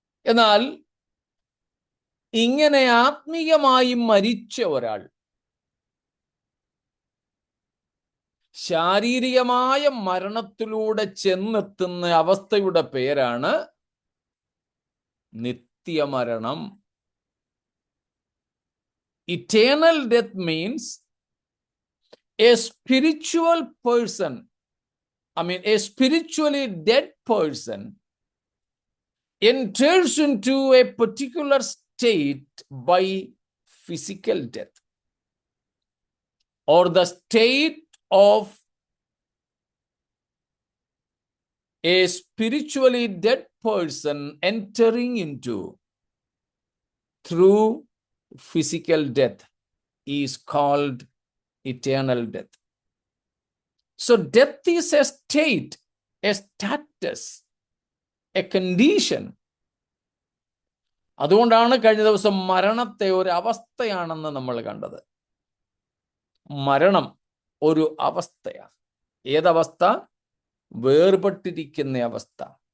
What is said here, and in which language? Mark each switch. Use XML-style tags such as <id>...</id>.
<ml>എന്നാൽ ഇങ്ങനെ ആത്മീയമായി മരിച്ച ഒരാൾ ശാരീരികമായ മരണത്തിലൂടെ ചെന്നെത്തുന്ന അവസ്ഥയുടെ പേരാണ് നിത്യമരണം.</ml> <en>Eternal death means a spiritual person, a spiritually dead person enters into a particular state by physical death, or the state of a spiritually dead person entering into through physical death is called eternal death. So death is a state, a status, a condition.</en> <ml>അതുകൊണ്ടാണ് കഴിഞ്ഞ ദിവസം മരണത്തെ ഒരു അവസ്ഥയാണെന്ന് നമ്മൾ കണ്ടത്. മരണം ഒരു അവസ്ഥയാണ്. ഏതവസ്ഥ? വേർപെട്ടിരിക്കുന്ന അവസ്ഥ.</ml>